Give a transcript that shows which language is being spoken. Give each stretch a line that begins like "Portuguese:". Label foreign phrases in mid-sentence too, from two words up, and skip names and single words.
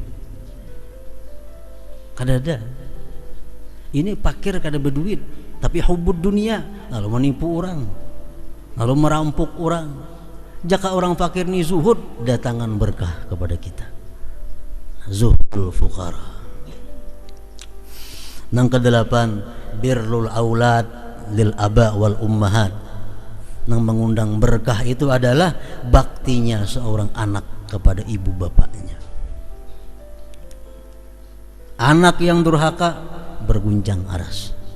Indonesian: Kadada ini fakir kada berduit tapi
Arabic: حب الدنيا,
Indonesian: lalu menipu orang, lalu merampok orang. Jika orang fakir ini zuhud, datangan berkah kepada kita.
Arabic: زهد الفقراء.
Indonesian: Yang kedelapan,
Arabic: بر الأولاد للآباء والأمهات.
Indonesian: Yang mengundang berkah itu adalah baktinya seorang anak kepada ibu bapaknya. Anak yang durhaka berguncang aras.